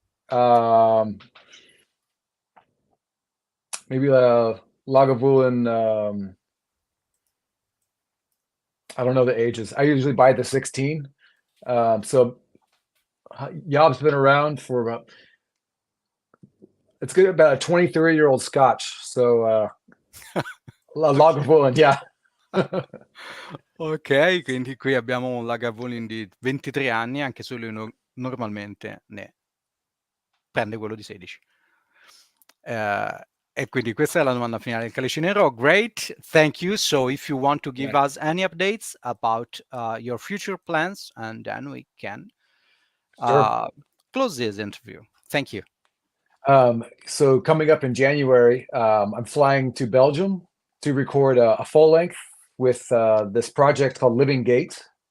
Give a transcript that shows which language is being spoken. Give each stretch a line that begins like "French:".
English: Maybe Lagavulin. I don't know the ages. I usually buy the 16. So YOB's been around for it's good, about a 23-year-old Scotch. So Lagavulin, yeah.
Italian: Ok, quindi qui abbiamo un Lagavulin di 23 anni, anche se lui normalmente ne prende quello di 16. E quindi questa è la domanda finale del Calice Nero.
English: Great, thank you. So if you want to give us any updates about your future plans, and then we can Sure. close this interview. Thank you. So coming up in January, I'm flying to Belgium to record a full length with this project called Living Gate.